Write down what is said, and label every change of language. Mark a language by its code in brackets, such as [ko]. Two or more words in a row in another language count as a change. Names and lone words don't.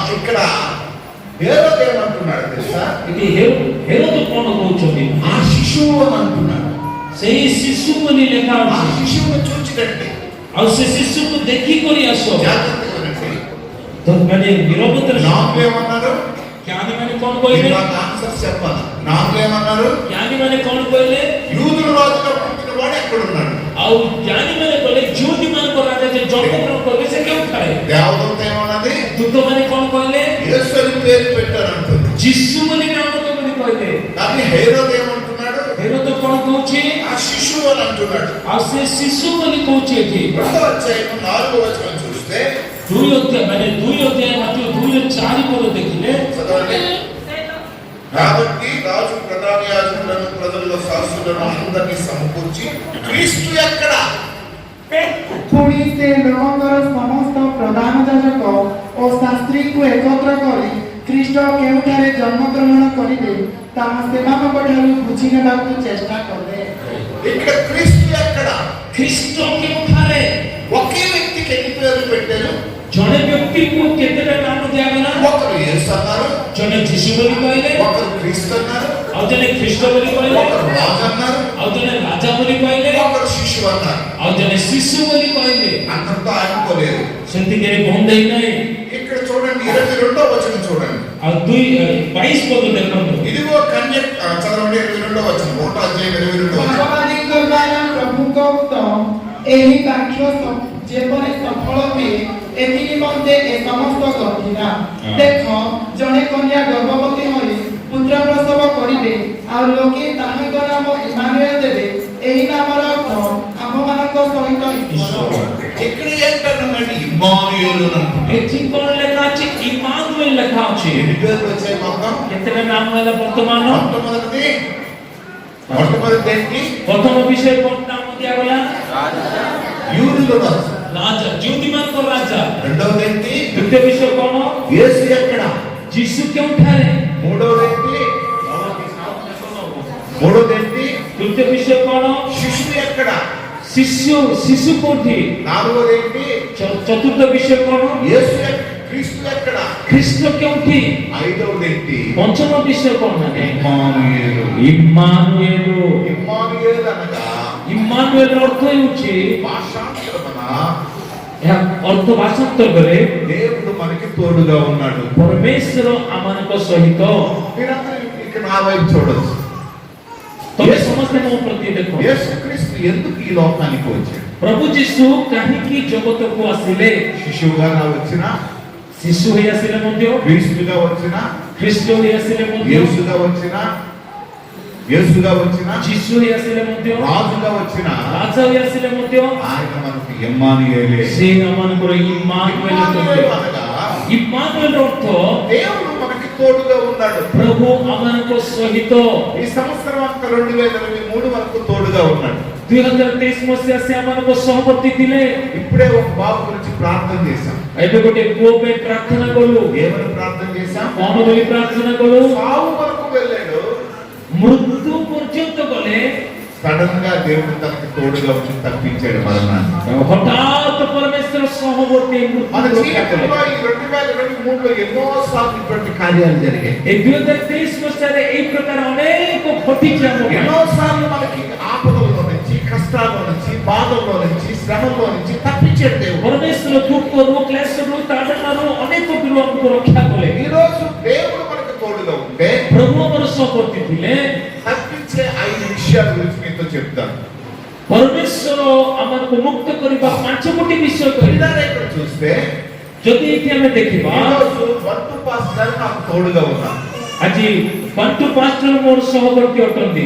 [te] ఇక్కడ హేరోదు ఏమంటున్నాడు తెలుసా? [or] ఇది ହେରୋଦ କଣ କହୁଛନ୍ତି? [te] ఆ శిశువు అని అంటున్నాడు. [or] ସେଇ ଶିଶୁ ବୋଲି ଲେଖା [te] ఆ [or] ଅଛି। [te] శిశువును చూచినట్టే [or] ଆଉ ସେ ଶିଶୁକୁ ଦେଖିକରି ଆସ। [te] జాగ్రత్తగా వినండి. [or] ତ ମାନେ ନିରବତାର [te] నాలుగు ఏమన్నారు? [or] ଜ୍ଞାନୀ ମାନେ କଣ କହିଲେ? [te] నాకు ఆన్సర్ చెప్పాలి. నాలుగు ఏమన్నారు? [or] ଜ୍ଞାନୀ ମାନେ କଣ କହିଲେ? [te] యూదుల రాజుగా పుట్టిన వాడు ఎక్కడున్నాడు? [or] ଆଉ ଜ୍ଞାନୀ ମାନେ କହିଲେ ଜ୍ୟୋତି ମାନଙ୍କ ରାଜା ଯେ ଜନ୍ମଗ୍ରହଣ କଲେ ସେ କେଉଁଠାରେ? [te] దేవదూత ఏమన్నది? [or] ଦୂତ ମାନେ କଣ କହିଲେ? [te] యేసు అని పేరు పెట్టారంటుంది. [or] ଯୀଶୁ ବୋଲି ନାମକ ବୋଲି କହିଲେ। [te] కానీ హేరోదు ఏమంటున్నాడు? [or] ହେରୋଦ କଣ କହୁଛି? [te] ఆ శిశువు అని అంటున్నాడు. [or] ଆଉ ସେ ଶିଶୁ ବୋଲି କହୁଛି ଏଠି। [te] రెండవ అధ్యాయం 4వ వచనం చూస్తే [or] 2 ଅଧ୍ୟାୟ ମାନେ 2 ଅଧ୍ୟାୟ ମାତ୍ର 2-4 ପଦ ଦେଖିଲେ [te] చదవండి. కాబట్టి రాజు ప్రధాన యాజకులను ప్రజల్లో శాస్త్రులను అందరినీ సమకూర్చి క్రీస్తు ఎక్కడ? [or] ପୁଣି ସେ ଲୋକଙ୍କର ସମସ୍ତ ପ୍ରଧାନ ଯାଜକ ଓ ଶାସ୍ତ୍ରୀଙ୍କୁ ଏକତ୍ର କରି ଖ୍ରୀଷ୍ଟ କେଉଁଠାରେ ଜନ୍ମଗ୍ରହଣ କରିବେ ତାହା ସେମାନଙ୍କ ଠାରୁ ବୁଝି ନେବାକୁ ଚେଷ୍ଟା କଲେ। [te] ఇక్కడ క్రీస్తు ఎక్కడ? [or] ଖ୍ରୀଷ୍ଟ କେଉଁଠାରେ? [te] ఒకే వ్యక్తికి ఎన్ని పేర్లు పెట్టారు? [or] ଜଣେ ବ୍ୟକ୍ତିଙ୍କୁ କେତେଟା ନାମ ଦିଆଗଲା? [te] ఒకరు యేసు అన్నారు, [or] ଜଣେ ଯୀଶୁ ବୋଲି କହିଲେ, [te] ఒకరు క్రీస్తు అన్నారు, [or] ଆଉ ଜଣେ ଖ୍ରୀଷ୍ଟ ବୋଲି କହିଲେ, [te] ఒకరు రాజు అన్నారు, [or] ଆଉ ଜଣେ ରାଜା ବୋଲି କହିଲେ, [te] ఒకరు శిశువు అన్నారు. [or] ଆଉ ଜଣେ ଶିଶୁ ବୋଲି କହିଲେ। [te] అంతటితో ఆగిపోలేదు. [or] ସେତିକିରେ ବନ୍ଦ ହେଇନାହିଁ। [te] ఇక్కడ చూడండి 22వ వచనం చూడండి. [or] ଆଉ 22 ପଦ ଦେଖନ୍ତୁ। [te] ఇదిగో కన్య చదవండి 22వ వచనం. 1వ అధ్యాయం 22వ వచనం. [or] ଭଗବାନଙ୍କ ଦ୍ୱାରା ପ୍ରଭୁଙ୍କ ଉକ୍ତ ଏହି ବାକ୍ୟ ଯେପରି ସଫଳ ହୁଏ ଏଥି ନିମନ୍ତେ ଏ ସମସ୍ତ ଘଟିଲା। ଦେଖ ଜଣେ କନ୍ୟା ଗର୍ଭବତୀ ହୋଇ ପୁତ୍ର ପ୍ରସବ କରିବେ ଆଉ ଲୋକେ ତାହାଙ୍କ ନାମ ଇମାନୁଏଲ ଦେବେ। ଏହି ନାମର ଅର୍ଥ ଆମମାନଙ୍କ ସହିତ ଈଶ୍ୱର। [te] ఇక్కడ ఏంటన్నాడు? ఇమ్మానుయేలు అంటున్నాడు. [or] ଏଠି କଣ ଲେଖା ଅଛି? ଇମାନୁଏଲ ଲେଖା ଅଛି। [te] ఎన్ని పేర్లు వచ్చాయి మొత్తం? [or] କେତେଟା ନାମ ହେଲା ବର୍ତ୍ତମାନ? [te] మొట్టమొదటి ఏంటి? [or] ପ୍ରଥମ ବିଷୟ କଣ ନାମ ଦିଆଗଲା? [te] యూదుల రాజు. [or] ରାଜା, ଜ୍ୟୋତିମାନଙ୍କ ରାଜା। [te] రెండవది ఏంటి? [or] ଦ୍ୱିତୀୟ ବିଷୟ କଣ? [te] యేసు ఎక్కడ? [or] ଯୀଶୁ କେଉଁଠାରେ? [te] మూడవది ఏంటి? మూడవది ఏంటి? [or] ତୃତୀୟ ବିଷୟ କଣ? [te] శిశువు ఎక్కడ? [or] ଶିଶୁ କୋଉଠି? [te] నాలుగవది ఏంటి? [or] ଚତୁର୍ଥ ବିଷୟ କଣ? [te] యేసు క్రీస్తు ఎక్కడ? [or] ଖ୍ରୀଷ୍ଟ କେଉଁଠି? [te] ఐదవది ఏంటి? [or] ପଞ୍ଚମ ବିଷୟ କଣ? ମାନେ [te] ఇమ్మానుయేలు. [or] ଇମାନୁଏଲ। [te] ఇమ్మానుయేలు అనగా [or] ଇମାନୁଏଲ ଅର୍ଥ ହେଉଛି, [te] భాషాంతరమున [or] ଏହା ଅର୍ଥ ଭାଷାନ୍ତର କଲେ [te] దేవుడు మనకి తోడుగా ఉన్నాడు. [or] ପରମେଶ୍ୱର ଆମମାନଙ୍କ ସହିତ। [te] మీరందరూ ఇక్కడ నా వైపు చూడొచ్చు. [or] ତମେ ସମସ୍ତେ ମୋ ପ୍ରତି ଦେଖ। [te] యేసుక్రీస్తు ఎందుకు ఈ లోకానికి వచ్చాడు? [or] ପ୍ରଭୁ ଯୀଶୁ କାହିଁକି ଜଗତକୁ ଆସିଲେ? [te] శిశువుగా వచ్చిన, [or] ଶିଶୁ ହୋଇ ଆସିଲେ ମଧ୍ୟ, [te] క్రీస్తుగా వచ్చిన, [or] ଖ୍ରୀଷ୍ଟ ହୋଇ ଆସିଲେ ମଧ୍ୟ, [te] యేసుగా వచ్చిన, [or] ଯୀଶୁ ହୋଇ ଆସିଲେ ମଧ୍ୟ, [te] రాజుగా వచ్చిన, [or] ରାଜା ହୋଇ ଆସିଲେ ମଧ୍ୟ [te] ఆయన మనకు ఇమ్మానుయేలే. [or] ସେ ଆମମାନଙ୍କର ଇମାନୁଏଲ [te] ఇమ్మానుయేలు [or] ଅଟନ୍ତି। [te] అనగా [or] ଇମାନୁଏଲ ଅର୍ଥ [te] దేవుడు మనకి తోడుగా ఉన్నాడు. [or] ପ୍ରଭୁ ଆମମାନଙ୍କ ସହିତ। [te] ఈ సంవత్సరం అంతా 2023 వరకు తోడుగా ఉన్నాడు. [or] 2023 ମସିହା ସେ ଆମମାନଙ୍କ ସହବର୍ତ୍ତୀ ଥିଲେ। [te] ఇప్పుడే ఒక బాబు గురించి ప్రార్థన చేశాం. [or] ଏବେ ଗୋଟେ ପୁଅ ପାଇଁ ପ୍ରାର୍ଥନା କଲୁ। [te] ఏమని ప్రార్థన చేశాం? [or] କଣ ବୋଲି ପ୍ରାର୍ଥନା କଲୁ? [te] సావు వరకు వెళ్ళాడు. [or] ମୃତ୍ୟୁ ପର୍ଯ୍ୟନ୍ତ ଗଲେ [te] సడన్ గా దేవుడు తనకి తోడుగా వచ్చి తప్పించాడు మరణాన్ని. [or] ହଠାତ୍ ପରମେଶ୍ୱର ସହବର୍ତ୍ତୀ [te] మన [or] ମୃତ୍ୟୁ [te] జీవితంలో ఈ 2023లో ఎన్నో సార్లు ఇటువంటి కార్యాలు జరిగాయి. [or] ଏ 2023 ମସିହାରେ ଏଇ ପ୍ରକାର ଅନେକ ଘଟିଛି ଆମ ପାଇଁ। [te] ఎన్నో సార్లు మనకి ఆపదల్లో నుంచి, కష్టాల్లో నుంచి, బాధల్లో నుంచి, శ్రమల్లో నుంచి తప్పించాడు దేవుడు. [or] ପରମେଶ୍ୱର ଦୁଃଖରୁ, କ୍ଲେଶରୁ, ତାଡ଼ନାରୁ ଅନେକ ଦୂର ଆମକୁ ରକ୍ଷା କଲେ। [te] ఈ రోజు దేవుడు మనకి తోడుగా ఉంటే [or] ପ୍ରଭୁ ଆମର ସହବର୍ତ୍ତୀ ଥିଲେ। [te] తప్పించే 5 విషయాల గురించి మీతో చెప్తాను. [or] ପରମେଶ୍ୱର ଆମକୁ ମୁକ୍ତ କରିବା 5ଟି ବିଷୟ କହିଲେ। [te] విధానం ఇక్కడ చూస్తే [or] ଯଦି ଏଠି ଆମେ ଦେଖିବା, [te] ఈ రోజు 1 [en] to pastor [te] నాకు తోడుగా ఉన్నారు. [or] ଆଜି 1 [en] to pastor [or] ମୋର ସହବର୍ତ୍ତୀ ଅଟନ୍ତି।